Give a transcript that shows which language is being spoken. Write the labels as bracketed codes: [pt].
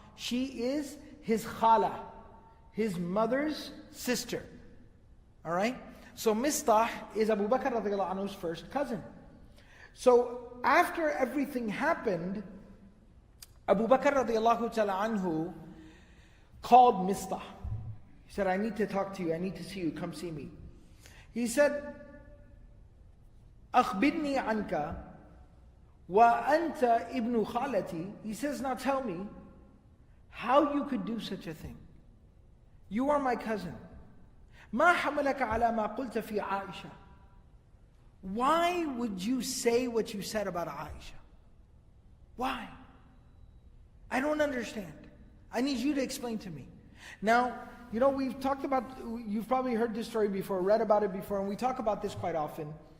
[en] She is his khala, his mother's sister. Alright? So Mistah is Abu Bakr radiallahu anhu's first cousin. So after everything happened, Abu Bakr radiallahu ta'ala anhu called Mistah. He said, I need to talk to you, I need to see you, come see me. He said, [ar] أخبرني عنك وأنت ابن خالتي. [en] He says, now tell me how you could do such a thing. You are my cousin. [ar] ما حملك على ما قلت في عائشة. [en] Why would you say what you said about Aisha? Why? I don't understand. I need you to explain to me. Now, we've talked about, you've probably heard this story before, read about it before, and we talk about this quite often.